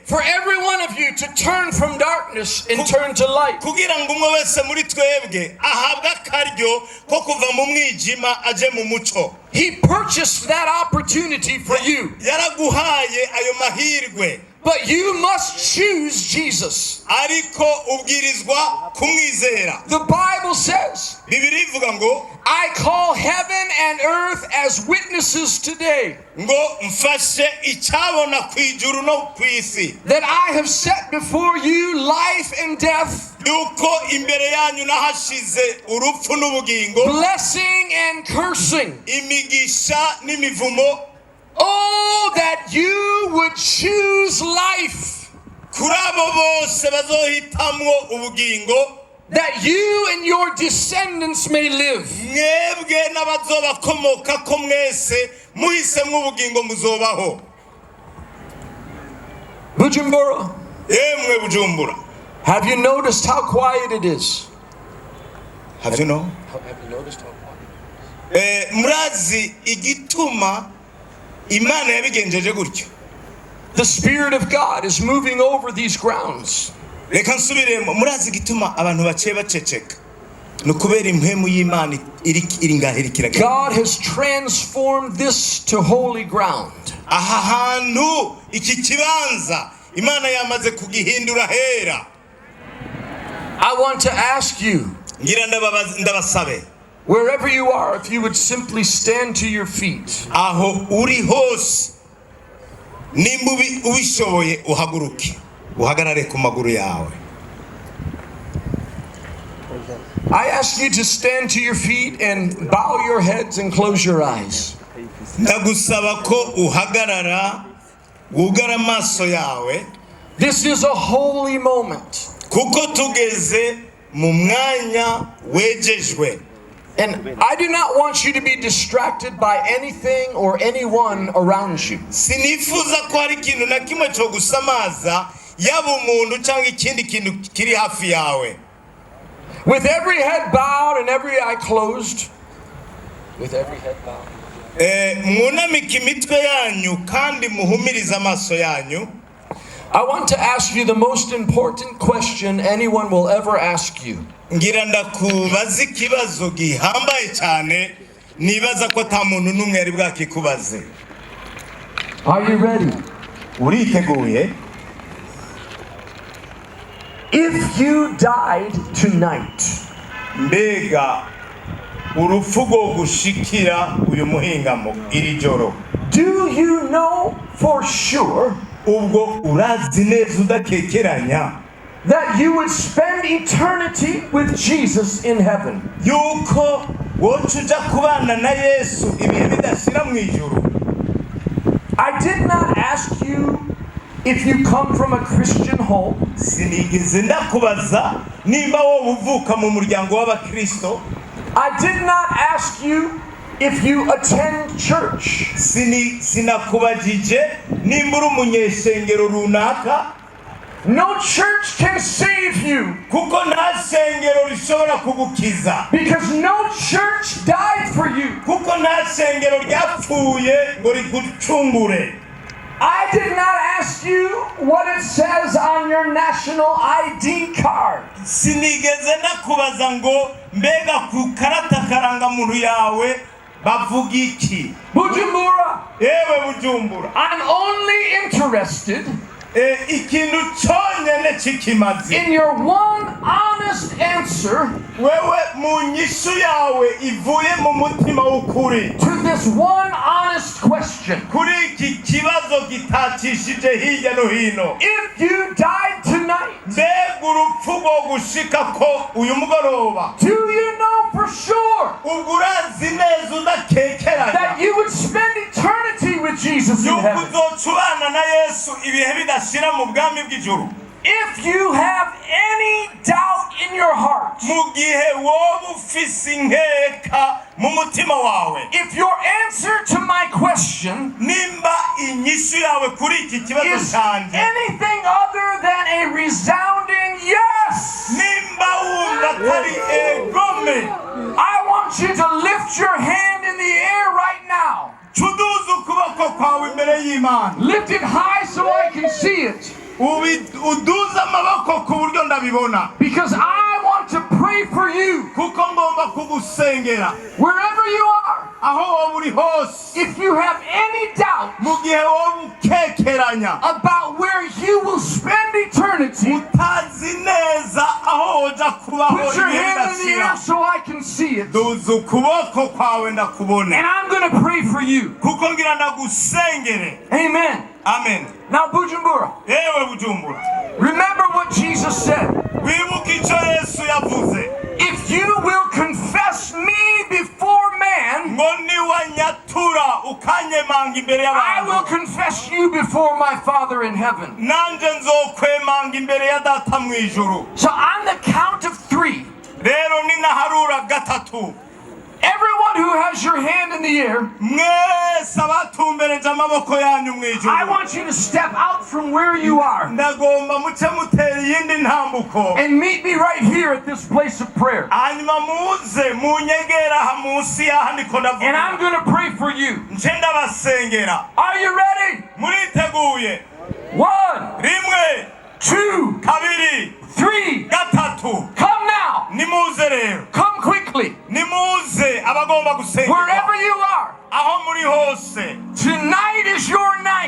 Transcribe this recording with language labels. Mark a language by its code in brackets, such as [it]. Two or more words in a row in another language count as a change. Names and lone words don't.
[en] for every one of you to turn from darkness and turn to light. [rn] kugira ngo umwe wese muri twebwe ahabwe akaryo ko kuva mu mwijima aje mu muco. [en] He purchased that opportunity for you. [rn] Yaraguhaye ayo mahirwe. [en] But you must choose Jesus. [rn] Ariko ubwirizwa kumwizera. [en] The Bible says, [rn] Bibiri ivuga ngo [en] I call heaven and earth as witnesses today [rn] ngo mfashe icyabona ku ijuru no ku isi [en] that I have set before you life and death, [rn] yuko imbere yanyu nahashize urupfu n'ubugingo, [en] blessing and cursing. [rn] imigisha n'imivumo. [en] Oh, that you would choose life, [rn] Kuri abo bose bazohitamwo ubugingo, [en] that you and your descendants may live. [rn] mwebwe n'abazobakomoka ko mwese muhisemwo ubugingo muzobaho. [en] Bujumbura, [rn] Yemwe Bujumbura, [en] have you noticed how quiet it is? have you know? Have you noticed how quiet? [rn] Murazi igituma Imana yabigenjeje gutyo. [en] The Spirit of God is moving over these grounds. [rn] Reka nsubiremo, murazi igituma abantu baciye baceceka. Nukubera impwemu y'Imana iri ngahirikira. [en] God has transformed this to holy ground. [rn] Aha hantu iki kibanza Imana yamaze kugihindura hera. [en] I want to ask you, [rn] Ngira ndabasabe, [en] wherever you are, if you would simply stand to your feet. [rn] aho uri hose nimba ubishoboye uhaguruke uhagarare ku maguru yawe. [en] I ask you to stand to your feet and bow your heads and close your eyes. [rn] Ndagusaba ko uhagarara wugara amaso yawe [en] This is a holy moment. [rn] kuko tugeze mu mwanya wejejwe. [en] And I do not want you to be distracted by anything or anyone around you. [rn] Sinifuza ko hari ikintu na kimwe cyo gusamaza yaba umuntu cyangwa ikindi kintu kiri hafi yawe. [en] With every head bowed and every eye closed. With every head bowed. [rn] Mwunamike imitwe yanyu kandi muhumirize amaso yanyu. [en] I want to ask you the most important question anyone will ever ask you. [rn] Ngira ndakubaza ikibazo gihambaye cyane nibaza ko ata muntu n'umwe yari bwakikubaze. [en] Are you ready? [rn] Uriteguye? [en] If you died tonight, [rn] Mbega urupfu rwo gushikira uyu muhingamo iri joro, [en] do you know for sure [rn] ubwo urazi neza udakekeranya [en] that you would spend eternity with Jesus in heaven? [rn] yuko woca uja kubana na Yesu ibihe bidashira mu ijuru? [en] I did not ask you if you come from a Christian home. [rn] Sinigeze ndakubaza nimba wowe uvuka mu muryango w'Abakristo. [en] I did not ask you if you attend church. [rn] Sinakubajije nimba uri umunyeshengero runaka. [en] No church can save you [rn] Kuko nta shengero rishobora kugukiza. [en] because no church died for you. [rn] Kuko nta shengero ryapfuye ngo rigucungure. [en] I did not ask you what it says on your national ID card. [rn] Sinigeze nakubaza ngo mbega ku karata karangamuntu yawe bavuga iki. [en] Bujumbura, [rn] Ewe Bujumbura, [en] I'm only interested [rn] ikintu cyonyine kikimaze [en] in your one honest answer [rn] wewe mu nyishu yawe ivuye mu mutima w'ukuri [en] to this one honest question. [rn] kuri iki kibazo gitacishije hirya no hino. [en] If you died tonight, [rn] mbega urupfu rwo gushika ko uyu mugoroba, [en] do you know for sure [rn] ubwo urazi neza udakekeranya [en] that you would spend eternity with Jesus in [rn] yuko [en] heaven? [rn] uzocubana na Yesu ibihe bidashira mu bwami bw'ijuru? [en] If you have any doubt in your heart, [rn] mu gihe wowe ufise inkeka mu mutima wawe, [en] if your answer to my question [rn] nimba inyishu yawe kuri iki kibazo [en] is [rn] canje [en] anything other than a resounding yes, [rn] nimba wumva atari egome, [en] I want you to lift your hand in the air right now. [rn] cuduza ukuboko kwawe imbere y'Imana, [en] Lift it high so I can see it. [rn] uduza amaboko ku buryo ndabibona, [en] Because I want to pray for you [rn] kuko ngomba kugusengera [en] wherever you are. [rn] aho wowe uri hose. [en] If you have any doubt [rn] mu gihe wowe ukekeranya [en] about where you will spend eternity, [rn] utazi neza aho woja kubaho [en] put your [rn] ibihe [en] hand in the air [rn] bidashira, [en] so I can see it. [rn] duza ukuboko kwawe [en] And [rn] ndakubone, [en] I'm going to pray for you. [rn] kuko ngira ndagusengere. [en] Amen. [rn] Amen. [en] Now, Bujumbura, [rn] Ewe Bujumbura, [en] remember what Jesus said. [rn] wibuke icyo Yesu yavuze [en] If you will confess me before man, [rn] ngo niwanyatura ukanyemanga imbere [en] I will [rn] y'abantu, [en] confess you before my Father in heaven. [rn] nanje nzokwemanga imbere ya data mu ijuru. [en] So on the count of 3, [rn] Rero ninaharura gatatu, [en] everyone who has your hand in the air, [rn] mwese abatumbereje amaboko yanyu mu [en] I [rn] ijuru, [en] want you to step out from where you are [rn] ndagomba muce mutera iyindi ntambuko, [en] and meet me right here at this place of prayer. [rn] hanyuma muze munyegera aha munsi y'aha ndiko [en] And I'm [rn] ndavuga, [en] going to pray for you. [rn] nce ndabasengera. [en] Are you ready? [rn] Muriteguye? [en] 1, [rn] Rimwe, [en] 2, [rn] kabiri, [en] 3. [rn] gatatu. [en] Come now. [rn] Nimuze rero, [en] Come quickly. [rn] nimuze abagomba [en] Wherever [rn] gusengerwa [en] you are. [rn] aho muri hose. [en] Tonight is your night.